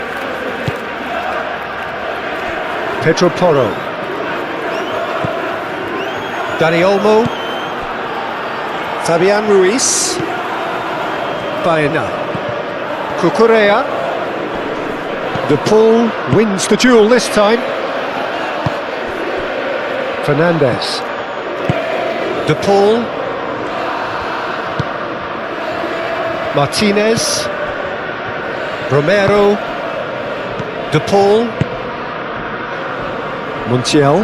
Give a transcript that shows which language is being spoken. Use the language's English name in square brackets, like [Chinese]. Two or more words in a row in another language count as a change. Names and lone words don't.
[English] Pedro Porro. Dani Olmo. Fabian Ruiz. Baena. Cucurella. The Paul wins the duel this time. Fernandez. De Paul. Martinez. Romero, De Paul, Montiel.